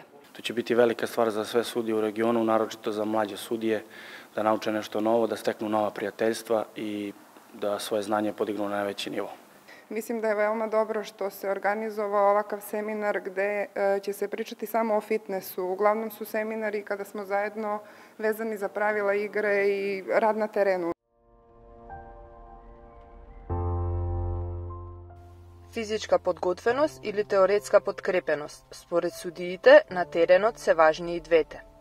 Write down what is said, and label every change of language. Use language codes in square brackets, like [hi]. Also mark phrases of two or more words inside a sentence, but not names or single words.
[sr] To će biti velika stvar za sve sudije u regionu, naročito za mlađe sudije, da nauče nešto novo, da steknu nova prijateljstva i da svoje znanje podignu na najveći nivo. Mislim da je veoma dobro što se organizovao ovakav seminar gde će se pričati samo o fitnessu. Uglavnom su seminari kada smo zajedno vezani za pravila igre i rad na terenu. [mk] Физичка подготвеност или теоретска подкрепеност. Според судиите, на теренот се важни и двете.